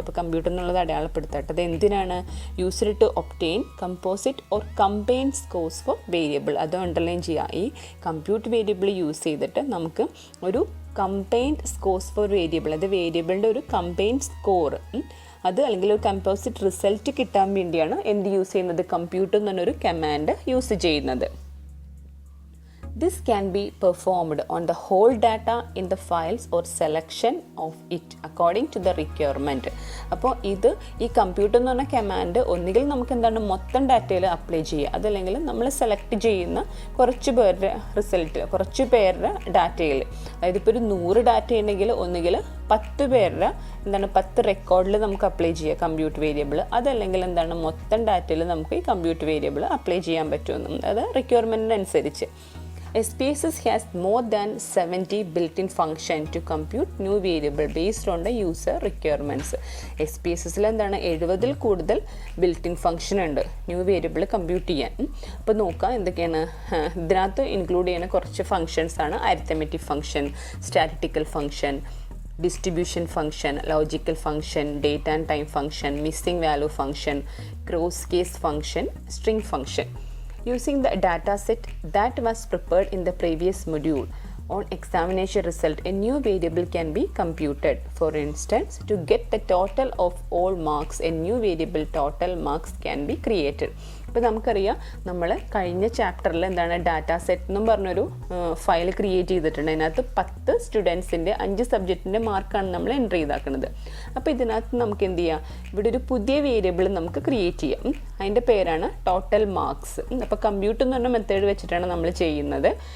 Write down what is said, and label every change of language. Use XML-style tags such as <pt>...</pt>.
<ml>അപ്പോൾ കമ്പ്യൂട്ട് എന്നുള്ളത് അടയാളപ്പെടുത്തട്ടെ. അത് എന്തിനാണ്?</ml> <en>Used to obtain composite or combine scores for variable.</en> <ml>അത് അണ്ടർലൈൻ ചെയ്യുക. ഈ കമ്പ്യൂട്ട് വേരിയബിൾ യൂസ് ചെയ്തിട്ട് നമുക്ക് ഒരു കമ്പൈൻഡ് സ്കോർസ് ഫോർ വേരിയബിൾ, അത് വേരിയബിളിൻ്റെ ഒരു കമ്പൈൻഡ് സ്കോർ, അത് അല്ലെങ്കിൽ ഒരു കമ്പോസിറ്റ് റിസൾട്ട് കിട്ടാൻ വേണ്ടിയാണ് എന്ത് യൂസ് ചെയ്യുന്നത്, കമ്പ്യൂട്ട് എന്ന് പറഞ്ഞൊരു കമാൻഡ് യൂസ് ചെയ്യുന്നത്.</ml> <en>This can be performed on the whole data in the files or selection of it according to the requirement.</en> <ml>അപ്പോൾ ഈ കമ്പ്യൂട്ടർ എന്ന് പറഞ്ഞ കമാൻഡ് ഒന്നുകിൽ നമുക്ക് എന്താണ് മൊത്തം ഡാറ്റയിൽ അപ്ലൈ ചെയ്യുക, അതല്ലെങ്കിൽ നമ്മൾ സെലക്ട് ചെയ്യുന്ന കുറച്ച് പേരുടെ റിസൾട്ട്, കുറച്ച് പേരുടെ ഡാറ്റയിൽ, അതായത് ഇപ്പോൾ ഒരു 100 ഡാറ്റ ഉണ്ടെങ്കിൽ ഒന്നുകിൽ 10 പേരുടെ എന്താണ് 10 റെക്കോർഡിൽ നമുക്ക് അപ്ലൈ ചെയ്യുക കമ്പ്യൂട്ട് വേരിയബിൾ, അതല്ലെങ്കിൽ എന്താണ് മൊത്തം ഡാറ്റയിൽ നമുക്ക് ഈ കമ്പ്യൂട്ട് വേരിയബിൾ അപ്ലൈ ചെയ്യാൻ പറ്റുമെന്നും, അത് റിക്വയർമെൻറ്റിനനുസരിച്ച്.</ml> <en>SPSS has more than 70 built-in function to compute new variable based on the user requirements.</en> <ml>SPSSൽ എന്താണ് 70ൽ കൂടുതൽ ബിൽറ്റ് ഇൻ ഫംഗ്ഷൻ ഉണ്ട് ന്യൂ വേരിയബിൾ കമ്പ്യൂട്ട് ചെയ്യാൻ. അപ്പോൾ നോക്കാം എന്തൊക്കെയാണ് ഇതിനകത്ത് ഇൻക്ലൂഡ് ചെയ്യുന്ന കുറച്ച് ഫങ്ഷൻസ് ആണ് arithmetic function, statistical function, distribution function, logical function, date and time function, missing value function, cross case function, string function.</ml> <en>Using the data set that was prepared in the previous module, on examination result a new variable can be computed. For instance, to get the total of all marks, a new variable total marks can be created.</en> <ml>ഇപ്പോൾ നമുക്കറിയാം നമ്മൾ കഴിഞ്ഞ ചാപ്റ്ററിൽ എന്താണ് data set എന്നും പറഞ്ഞൊരു file create ചെയ്തിട്ടുണ്ട്. അതിനകത്ത് 10 സ്റ്റുഡൻസിൻ്റെ 5 സബ്ജക്റ്റിൻ്റെ മാർക്കാണ് നമ്മൾ എൻ്റർ ചെയ്താക്കുന്നത്. അപ്പോൾ ഇതിനകത്ത് നമുക്ക് എന്ത് ചെയ്യാം, ഇവിടെ ഒരു പുതിയ വേരിയബിൾ നമുക്ക് ക്രിയേറ്റ് ചെയ്യാം. അതിൻ്റെ പേരാണ് ടോട്ടൽ മാർക്സ്. അപ്പോൾ കമ്പ്യൂട്ട് എന്ന് പറഞ്ഞ മെത്തേഡ് വെച്ചിട്ടാണ് നമ്മൾ ചെയ്യുന്നത്.</ml>